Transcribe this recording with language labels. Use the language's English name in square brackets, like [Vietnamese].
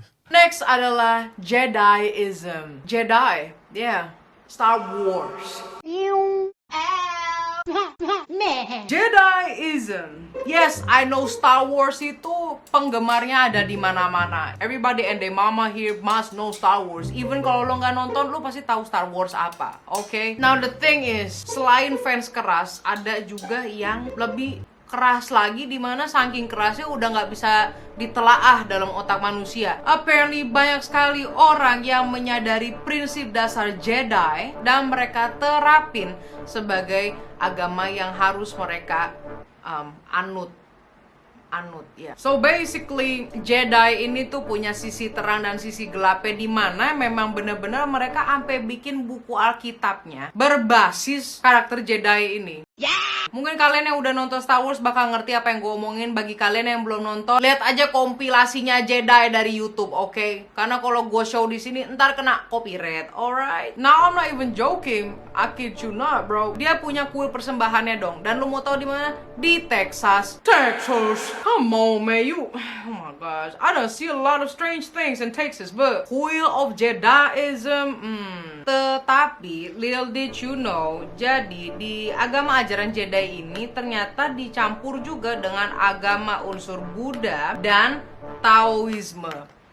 [English] Next [Indonesian] adalah [English] Jediism. Jedi, yeah, Star Wars. [Indonesian] Jediism. [English] Yes, I know [Indonesian] Star Wars itu penggemarnya ada di mana-mana. [English] Everybody and their mama here must know Star Wars. Even [Indonesian] kalau lo nggak nonton, lo pasti tahu Star Wars apa. [English] Okay? Now the thing is, [Indonesian] selain fans keras, ada juga yang lebih keras lagi, dimana saking kerasnya udah nggak bisa ditelaah dalam otak manusia. [English] Apparently [Indonesian] banyak sekali orang yang menyadari prinsip dasar Jedi dan mereka terapin sebagai agama yang harus mereka anut ya. [English] So basically [Indonesian] Jedi ini tuh punya sisi terang dan sisi gelapnya, di mana memang benar-benar mereka sampai bikin buku Alkitabnya berbasis karakter Jedi ini. Mungkin kalian yang udah nonton Star Wars bakal ngerti apa yang gue omongin. Bagi kalian yang belum nonton, lihat aja kompilasinya Jedi dari YouTube, oke? Karena kalau gue [English] show [Indonesian] di sini ntar kena copyright, [English] alright? Now I'm not even joking, I kid you not, bro. [Indonesian] Dia punya kuil persembahannya dong. Dan lu mau tahu di mana? Di Texas. Texas, [English] come on man, you. Oh my gosh, I don't see a lot of strange things in Texas, but Wheel of Jediism, [Indonesian] Tetapi, [English] little did you know, [Indonesian] jadi di agama ajaran Jedi ini ternyata dicampur juga dengan agama unsur Buddha dan Taoisme.